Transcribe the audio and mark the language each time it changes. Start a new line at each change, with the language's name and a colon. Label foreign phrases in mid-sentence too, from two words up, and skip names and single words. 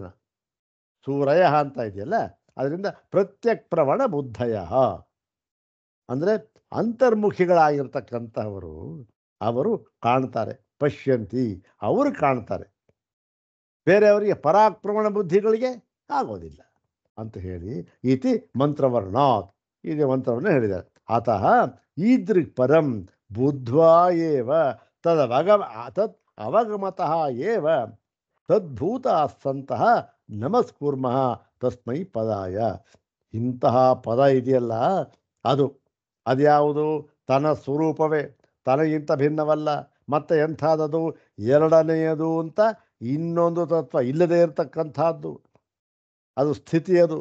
Kannada: ಸೂರಯ ಅಂತ ಇದೆಯಲ್ಲ, ಅದರಿಂದ
Sanskrit: ಪ್ರತ್ಯಕ್ ಪ್ರವಣ ಬುದ್ಧಯ
Kannada: ಅಂದರೆ ಅಂತರ್ಮುಖಿಗಳಾಗಿರ್ತಕ್ಕಂಥವರು, ಅವರು ಕಾಣ್ತಾರೆ. ಪಶ್ಯಂತಿ, ಅವರು ಕಾಣ್ತಾರೆ. ಬೇರೆಯವರಿಗೆ ಪರಾಕ್ರಮಣ ಬುದ್ಧಿಗಳಿಗೆ ಆಗೋದಿಲ್ಲ ಅಂತ ಹೇಳಿ
Sanskrit: ಇತಿ ಮಂತ್ರವರ್ಣಾತ್,
Kannada: ಇದೆ ಮಂತ್ರವನ್ನು ಹೇಳಿದ್ದಾರೆ.
Sanskrit: ಅತಃ ಈದೃಕ್ ಪರಂ ಬುದ್ಧ್ವಾ ಏವ ತದ್ ಅವಗಮತಃ ಏವ ತದ್ಭೂತಾಸ್ತಂತಹ ನಮಸ್ಕುರ್ಮಃ ತಸ್ಮೈ ಪದಾಯ.
Kannada: ಇಂತಹ ಪದ ಇದೆಯಲ್ಲ, ಅದ್ಯಾವುದು? ತನ್ನ ಸ್ವರೂಪವೇ, ತನಗಿಂತ ಭಿನ್ನವಲ್ಲ. ಮತ್ತೆ ಎಂಥದ್ದು? ಎರಡನೆಯದು ಅಂತ ಇನ್ನೊಂದು ತತ್ವ ಇಲ್ಲದೇ ಇರತಕ್ಕಂಥದ್ದು, ಅದು ಸ್ಥಿತಿಯದು.